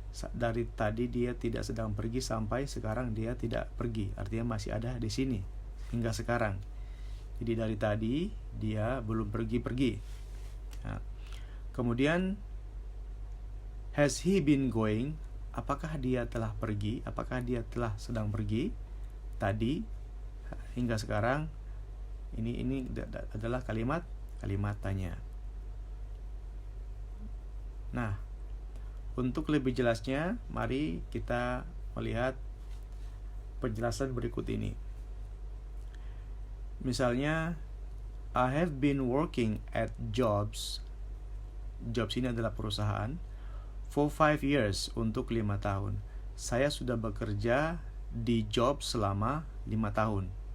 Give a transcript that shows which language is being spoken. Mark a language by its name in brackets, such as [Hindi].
[Indonesian] Dari tadi dia tidak sedang pergi sampai sekarang dia tidak pergi. Artinya masih ada di sini hingga sekarang. Jadi dari tadi dia belum pergi. Nah, kemudian [English] has he been going? [Indonesian] Apakah dia telah pergi? Apakah dia telah sedang pergi? Tadi hingga sekarang. Ini adalah kalimat tanya. Nah, untuk lebih jelasnya, mari kita melihat penjelasan berikut ini. [English] Misalnya, I have been working at jobs. [Indonesian] Jobs ini adalah perusahaan. [English] For 5 years, [Indonesian] untuk 5 tahun. Saya sudah bekerja di job selama 5 tahun.